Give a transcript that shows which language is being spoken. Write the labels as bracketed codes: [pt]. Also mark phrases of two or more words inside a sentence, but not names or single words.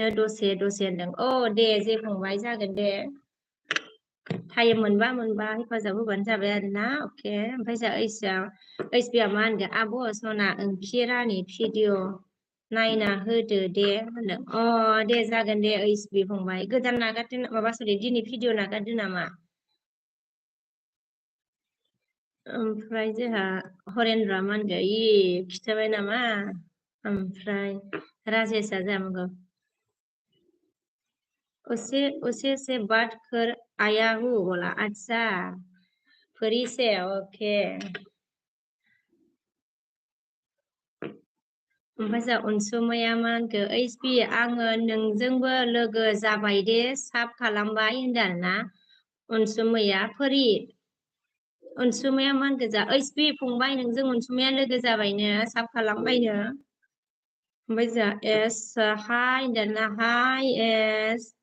[brx] दसे होनदों अ दे जे फंबाय जागोन दे टाइम मोनबा हेफाजाब होबानो जाबाय आरोना अके ओमफ्राय जोंहा ओइसबिया मा होनगोन आब' सना ओंखि रानि भिडिअ नायना होदो दे होनदों अ दे जागोन दे ओइसबि फंबाय गोदान नागारदो माबा सरि दिनै भिडिअ नागारदो नामा ओमफ्राय जोंहा हरेन्द्रआ मा होनगोन खिथाबाय नामा ओमफ्राय राजेशआ जामगौ [hi] उसे से बात कर आया हूँ बोला अच्छा परी से ओके [brx] ओमफ्राय जोंहा अनसुमैया मा होनखो ओइसबि आङो नोंजोंबो लोगो जाबाय दे साब खालामबाय होनदों आरोना अनसुमैया परी अनसुमैया मा होनखो जा ओइसबि फंबाय नोंजों अनसुमैया लोगो जाबायनो साब खालामबायनो ओमफ्राय जोंहा एस हाय होनदोंना हाय एस